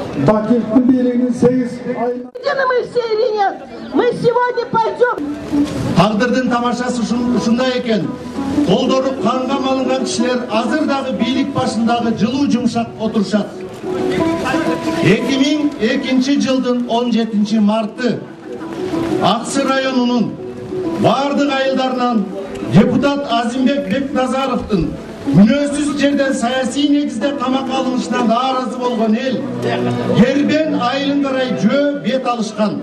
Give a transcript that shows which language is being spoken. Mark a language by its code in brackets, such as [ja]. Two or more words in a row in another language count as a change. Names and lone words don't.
[ky] Бакиевтің бийлигинин 8 айына [ru] Мы все или нет? Мы сегодня пойдем. [ky] Тагдырдын тамашасы ушундай экен. Колдоруп канга малынган кишилер азыр дагы бийлик башындагы жылуу жумшак отурушат. 2002 жылдын 17 марты Аксы районунун бардык айылдарынан депутат Азимбек Бекназаровдун күнөөсүз жерден саясий негизде камакка алынышына нааразы болгон эл Кербен айылын карай жөө бет алышкан.